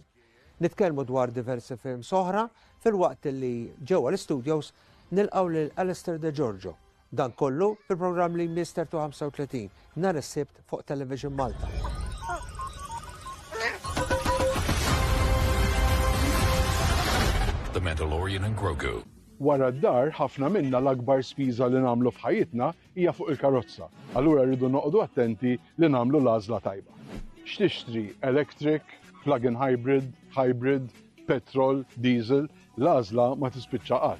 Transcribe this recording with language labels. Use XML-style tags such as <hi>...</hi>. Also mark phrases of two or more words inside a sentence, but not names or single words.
<mt>Nitkellmu dwar diversi film soħra fil-waqt li ġewwa l-studios nilqgħu lil Alistair De Giorgio. Dan kollu fil-programm li Mister 35 nhar is-Sibt fuq Television Malta. The Mandalorian and Grogu. Wara d-dar, ħafna minna l-akbar spiża li nagħmlu f'ħajjitna hija fuq il-karozza. Allura rridu noqogħdu attenti li nagħmlu l-għażla tajba. X'tixtri</mt> <en>electric, plug-in hybrid, petrol, diesel,</en> <mt>l-għażla ma tispiċċa qatt.</mt>